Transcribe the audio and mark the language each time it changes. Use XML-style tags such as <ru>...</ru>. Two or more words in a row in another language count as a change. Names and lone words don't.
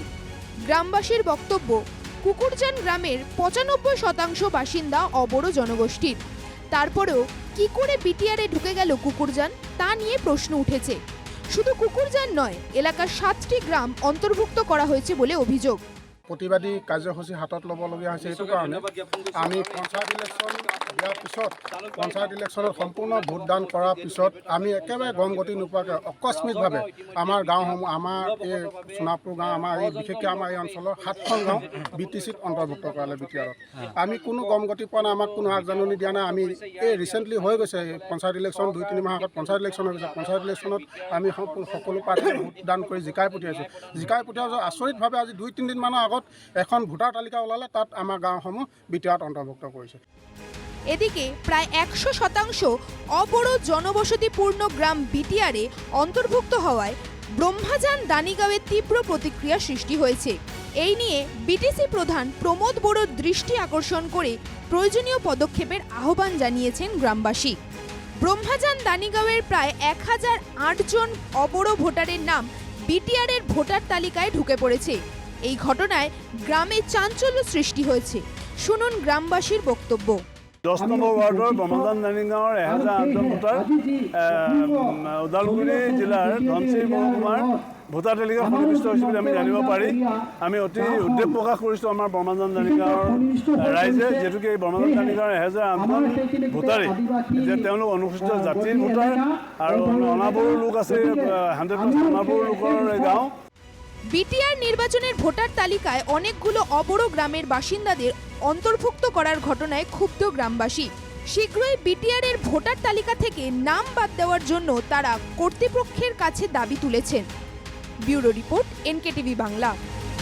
<bn>গ্রামবাসীর বক্তব্য, কুকুরজান গ্রামের ৯৫% বাসিন্দা অবড়ো জনগোষ্ঠীর। তারপরেও কি করে বিটিআরে ঢুকে গেল কুকুরজান তা নিয়ে প্রশ্ন উঠেছে। শুধু কুকুরজান নয়, এলাকার ৭টি গ্রাম অন্তর্ভুক্ত করা হয়েছে বলে অভিযোগ।</bn> <as>প্ৰতিবাদী কাৰ্যসূচী হাতত ল'বলগীয়া হৈছে। এইটো কাৰণে আমি পঞ্চায়ত ইলেকশ্যন দিয়াৰ পিছত পঞ্চায়ত ইলেকশ্যনত সম্পূৰ্ণ ভোটদান কৰাৰ পিছত আমি একেবাৰে গম গতি নোপোৱাকৈ আকস্মিকভাৱে আমাৰ গাঁওসমূহ, আমাৰ এই সোণাপুৰ গাঁও, আমাৰ এই বিশেষকৈ আমাৰ এই অঞ্চলৰ ৭খন গাঁও BTCত অন্তৰ্ভুক্ত কৰালে বিটিআৰত। আমি কোনো গম গতি পোৱা নাই, আমাক কোনো আগজাননী দিয়া নাই। আমি এই ৰিচেণ্টলি হৈ গৈছে পঞ্চায়ত ইলেকশ্যন ২-৩ মাহ আগত পঞ্চায়ত ইলেকশ্যন হৈ গৈছে। পঞ্চায়ত ইলেকশ্যনত আমি সকলো প্ৰাৰ্থীয়ে ভোটদান কৰি জিকাই পঠিয়াইছোঁ। জিকাই পঠিওৱাৰ আচৰিতভাৱে আজি ২-৩ দিনমানৰ আগত এখন ভোটাৰ তালিকা ওলালে, তাত আমাৰ গাঁওসমূহ বিটিআৰত অন্তৰ্ভুক্ত কৰিছে।</as> <bn>এদিকে প্রায় ১০০% অবড়ো জনবসতিপূর্ণ গ্রাম বিটিআরে অন্তর্ভুক্ত হওয়ায় ব্রহ্মাজান দানিগাঁওয়ে তীব্র প্রতিক্রিয়া সৃষ্টি হয়েছে। এই নিয়ে বিটিসি প্রধান প্রমোদ বড়োর দৃষ্টি আকর্ষণ করে প্রয়োজনীয় পদক্ষেপের আহ্বান জানিয়েছেন গ্রামবাসী। ব্রহ্মাজান দানিগাঁওয়ের প্রায় ১০০৮ জন অবড়ো ভোটারের নাম বিটিআরের ভোটার তালিকায় ঢুকে পড়েছে। এই ঘটনায় গ্রামে চাঞ্চল্য সৃষ্টি হয়েছে। শুনুন গ্রামবাসীর বক্তব্য।</bn> <as>১০ নম্বৰ ৱাৰ্ডৰ ব্ৰহ্মজান দানিগাঁৱৰ ১০০৮ জন ভোটাৰ ওদালগুৰি জিলাৰ ধনশিৰি মহকুমাৰ ভোটাৰ তালিকা সন্নিৱিষ্ট হৈছে বুলি আমি জানিব পাৰি আমি অতি উদ্বেগ প্ৰকাশ কৰিছোঁ আমাৰ ব্ৰহ্মজান দানিগাঁৱৰ ৰাইজে, যিহেতুকে এই ব্ৰহ্মজান দানিগাঁৱৰ ১০০৮ জন ভোটাৰে যে তেওঁলোক অনুসূচিত জাতিৰ ভোটাৰ আৰু অনাবড়ো লোক আছে, 100% অনাবড়ো লোকৰ গাঁও।</as> <bn>বিটিআর নির্বাচনের ভোটার তালিকায় অনেকগুলো অবড়ো গ্রামের বাসিন্দাদের অন্তর্ভুক্ত করার ঘটনায় ক্ষুব্ধ গ্রামবাসী। শীঘ্রই বিটিআরের ভোটার তালিকা থেকে নাম বাদ দেওয়ার জন্য তারা কর্তৃপক্ষের কাছে দাবি তুলেছেন। ব্যুরো রিপোর্ট, NKTV বাংলা।</bn>